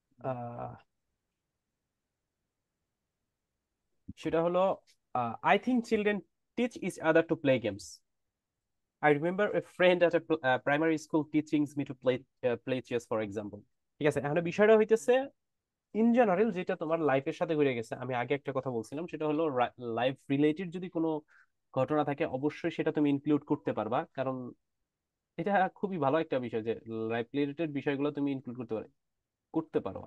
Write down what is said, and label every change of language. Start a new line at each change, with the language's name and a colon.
Bangla: আহ সেটা হলো,
English: I think children teach each other to play games. I remember a friend at a primary school teaching me to play chess, for example.
Bangla: ঠিক আছে, এখন বিষয়টা হইতেছে in general যেটা তোমার লাইফের সাথে ঘুরে গেছে। আমি আগে একটা কথা বলছিলাম, সেটা হলো লাইফ রিলেটেড যদি কোনো ঘটনা থাকে অবশ্যই সেটা তুমি ইনক্লুড করতে পারবা, কারণ এটা খুবই ভালো একটা বিষয় যে লাইফ রিলেটেড বিষয়গুলো তুমি ইনক্লুড করতে পারো।